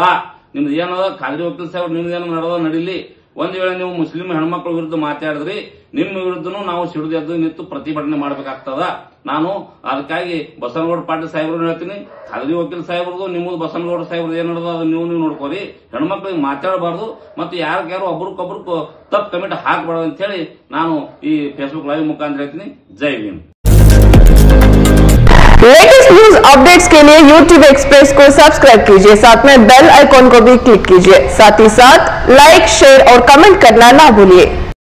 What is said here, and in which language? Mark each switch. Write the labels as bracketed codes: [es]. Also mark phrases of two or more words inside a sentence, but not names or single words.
[kn] ನಿಮ್ದು ಏನದ ಖಾದ್ರಿ ವಕೀಲ್ ಸಾಹೇಬ್ರು ನಿಮ್ದೇನೋ ನಡೆದ ನಡೀಲಿ, ಒಂದ್ ವೇಳೆ ನೀವು ಮುಸ್ಲಿಂ ಹೆಣ್ಮಕ್ಳ ವಿರುದ್ಧ ಮಾತಾಡಿದ್ರಿ ನಿಮ್ಮ ವಿರುದ್ಧನೂ ನಾವು ಸಿಡಿದು ನಿಂತು ಪ್ರತಿಭಟನೆ ಮಾಡಬೇಕಾಗ್ತದ। ನಾನು ಅದಕ್ಕಾಗಿ ಬಸನಗೌಡ ಪಾಟೀಲ್ ಸಾಹೇಬ್ರು ಹೇಳ್ತೀನಿ, ಖಾದ್ರಿ ವಕೀಲ್ ಸಾಹೇಬ್ರದು ನಿಮ್ಮದು ಬಸನಗೌಡ ಸಾಹೇಬ್ರದ್ದು ಏನ್ ನಡೆದ ಅದು ನೀವು ನೋಡ್ಕೋರಿ, ಹೆಣ್ಮಕ್ಳಿಗೆ ಮಾತಾಡಬಾರ್ದು ಮತ್ತು ಯಾರು ಒಬ್ರಿಗೊಬ್ರು ತಪ್ಪು ಕಮಿಟ್ ಹಾಕಬಾರ್ದು ಅಂತ ಹೇಳಿ ನಾನು ಈ ಫೇಸ್ಬುಕ್ ಲೈವ್ ಮುಖಾಂತರ ಹೇಳ್ತೀನಿ। ಜೈ ಭೀಮ್। [en] latest news updates [hi] के लिए YouTube एक्सप्रेस को सब्सक्राइब कीजिए, साथ में [en] bell icon [hi] को भी क्लिक कीजिए। साथ ही साथ [en] like, share [hi] और कमेंट करना ना भूलिए।